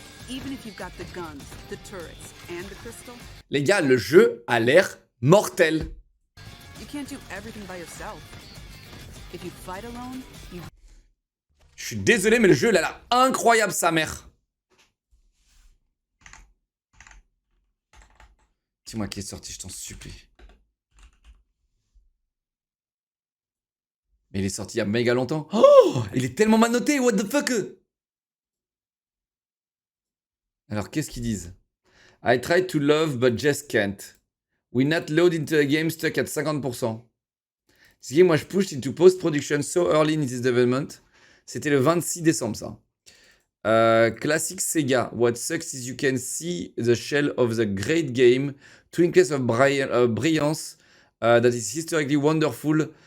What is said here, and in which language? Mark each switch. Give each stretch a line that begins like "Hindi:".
English: Even if you've got the guns, the turrets, and the crystal,
French: Les gars, le jeu a l'air mortel.
English: you can't do everything by yourself. If you fight alone, you
French: Je suis désolé, mais le jeu, il a l'air incroyable, sa mère. Dis-moi qui est sorti, je t'en supplie. Mais il est sorti il y a méga longtemps. Oh, il est tellement mal noté,
English: what the fuck?
French: Alors, qu'est-ce qu'ils disent?
English: I tried to love, but just can't. We not load into the game, stuck at 50%. This game was pushed into post-production so early in its development.
French: C'était le 26 décembre, ça. Classic Sega.
English: What sucks is you can see the shell of the great game, twinkles of brilliance that is historically wonderful.